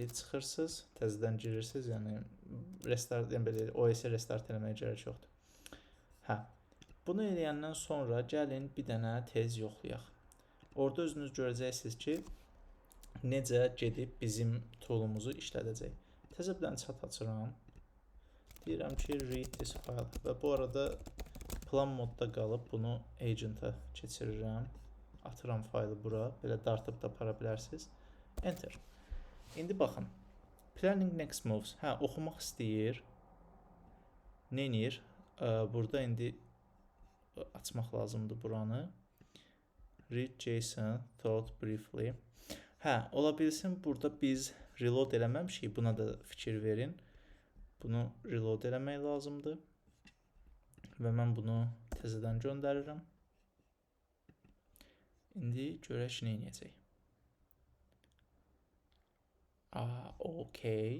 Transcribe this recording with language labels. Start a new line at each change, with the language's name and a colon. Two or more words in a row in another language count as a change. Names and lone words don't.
Azerbaijani: Çıxırsınız, təzədən girirsiniz, yəni restart, yəni belə OS-i restart eləməyə gərək yoxdur. Bunu eləyəndən sonra gəlin bir dənə tez yoxlayaq. Orada özünüz görəcəksiniz ki, necə gedib bizim toolumuzu işlədəcək. Təzə bir dənə chat açıram. Deyirəm ki,
English: read this file
Azerbaijani: və bu arada plan modda qalıb bunu agent'a keçirirəm. Atıram faylı bura, belə dartıb da apara bilərsiniz. Enter. İndi baxın.
English: Planning next moves.
Azerbaijani: Oxumaq istəyir. Nə edir? Burada indi açmaq lazımdır buranı.
English: Read JSON, thought briefly.
Azerbaijani: Ola bilsin burada biz reload eləməmişik. Buna da fikir verin. Bunu reload eləmək lazımdır. Və mən bunu təzədən göndərirəm. İndi görək nə edəcək. Okey.